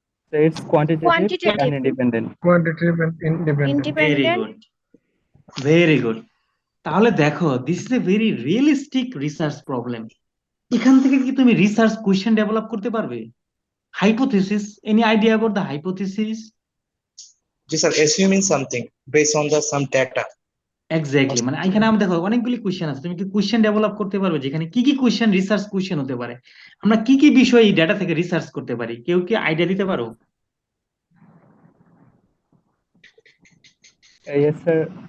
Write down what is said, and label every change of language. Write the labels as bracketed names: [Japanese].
[English] So it's quantitative and independent. Quantitative and independent. Very good. Very good. [Bangla] তাহলে দেখো, [English] this is a very realistic research problem. [Bangla] এখান থেকে কি তুমি research question develop করতে পারবে? Hypothesis, [English] Any idea about the hypothesis? [Bangla] G sir, [English] assuming something based on the some data. [Bangla] Exactly, মানে এখানে আমরা দেখো অনেকগুলি কোশ্চেন আছে, তুমি কি কোশ্চেন ডেভেলপ করতে পারবে যেখানে কি কি কোশ্চেন রিসার্চ কোশ্চেন হতে পারে? আমরা কি কি বিষয় এই ডেটা থেকে রিসার্চ করতে পারি? কেউ কি আইডিয়া দিতে পারো? [English] Yes, sir.